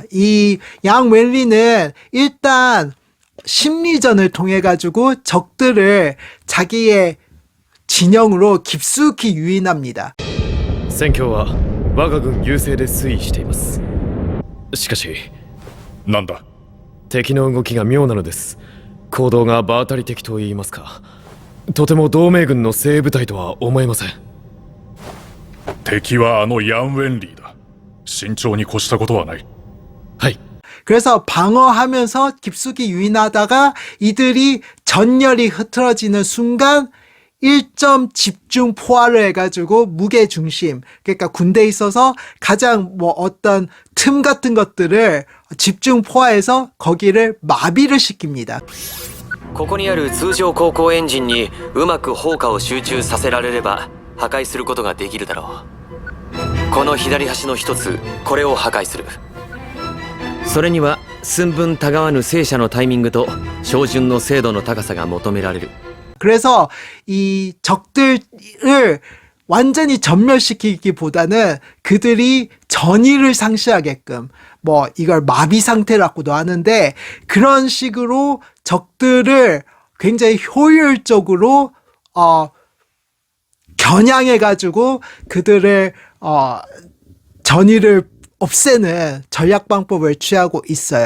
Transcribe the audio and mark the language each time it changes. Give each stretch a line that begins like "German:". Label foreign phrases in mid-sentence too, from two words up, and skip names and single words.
Korean: 이 양 웰리는 일단 심리전을 통해 가지고 적들을 자기의 진영으로 깊숙이 유인합니다.
Japanese: 戦況は我が軍優勢で推移しています。しかし、なんだ。敵の動きが妙なのです。行動が場当たり的と言いますか、とても同盟軍の精鋭部隊とは思えません。敵はあのヤン・ウェンリーだ。慎重に越したことはない。はい。
Korean: 그래서 방어하면서 깊숙이 유인하다가 이들이 전열이 흐트러지는 순간 1점 집중 포화를 해가지고 무게중심, 그러니까 군대에 있어서 가장 어떤 틈 같은 것들을 집중 포화해서 거기를 마비를 시킵니다.
Japanese: ここにある通常航行エンジンにうまく砲火を集中させられれば破壊することができるだろう。この左端の一つ、これを破壊する。それには寸分たがわぬ戦車のタイミングと照準の精度の高さが求められる。
Korean: 그래서 이 적들을 완전히 전멸시키기보다는 그들이 전의를 상실하게끔, 이걸 마비 상태라고도 하는데, 그런 식으로 적들을 굉장히 효율적으로 겨냥해가지고 그들을 전의를 없애는 전략 방법을 취하고 있어요.